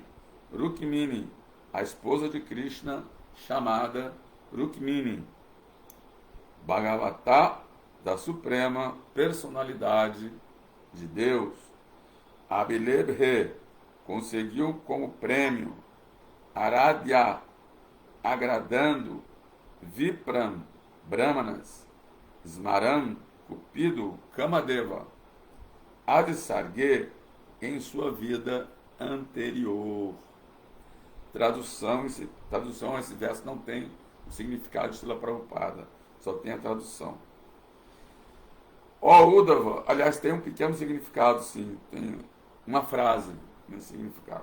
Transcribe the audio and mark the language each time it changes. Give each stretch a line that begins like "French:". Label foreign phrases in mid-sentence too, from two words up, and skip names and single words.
Portuguese: Rukmini, a esposa de Krishna, chamada Rukmini. Bhagavata, da suprema personalidade de Deus. Abilebhe, conseguiu como prêmio. Aradhya, agradando. Vipram, brahmanas. Smaran, Cupido, Kamadeva. Adisarge, em sua vida anterior. Tradução, esse verso não tem o significado de Srila Prabhupada, só tem a tradução. Ó Uddhava, aliás, tem um pequeno significado, sim, tem uma frase nesse significado.